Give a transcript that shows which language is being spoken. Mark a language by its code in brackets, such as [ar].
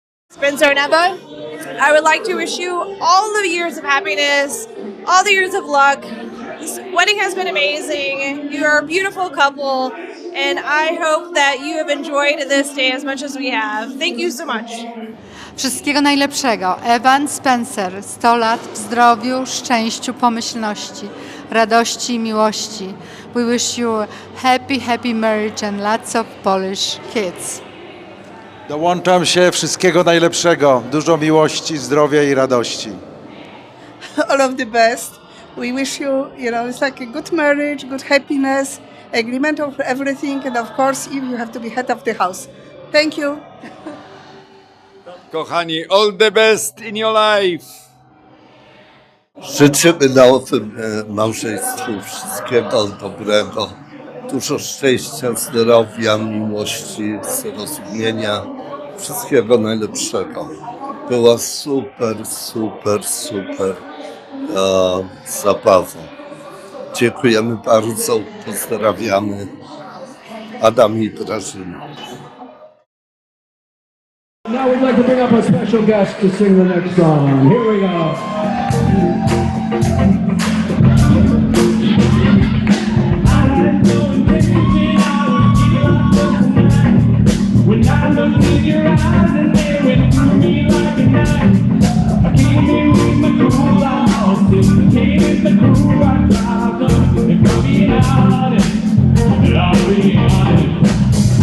[en] Spencer and Eva, I would like to wish you all the years of happiness, all the years of luck. This wedding has been amazing. You are a beautiful couple, and I hope that you have enjoyed this day as much as we have. Thank you so much. [pl] Wszystkiego najlepszego. Evan Spencer, 100 lat w zdrowiu, szczęściu, pomyślności, radości i miłości. [en] We wish you happy, happy marriage and lots of Polish kids. [pl] Dołączam się, wszystkiego najlepszego, dużo miłości, zdrowia i radości. [en] All of the best. We wish you, it's like a good marriage, good happiness, agreement of everything, and of course, if you have to be head of the house. Thank you. Kochani, all the best in your life. [pl] Życzymy nowym małżeństwu wszystkiego dobrego, dużo szczęścia, zdrowia, miłości, zrozumienia, wszystkiego najlepszego. Była super, super, super zabawa. Dziękujemy bardzo, pozdrawiamy. Adam i Grażyna. [en] Now we'd like to bring up a special guest to sing the next song. Here we go. When I looked in your eyes and they went through me like a knife, I came in with my cool out, came in the cool I dropped up, and got me out, and I'll be honest.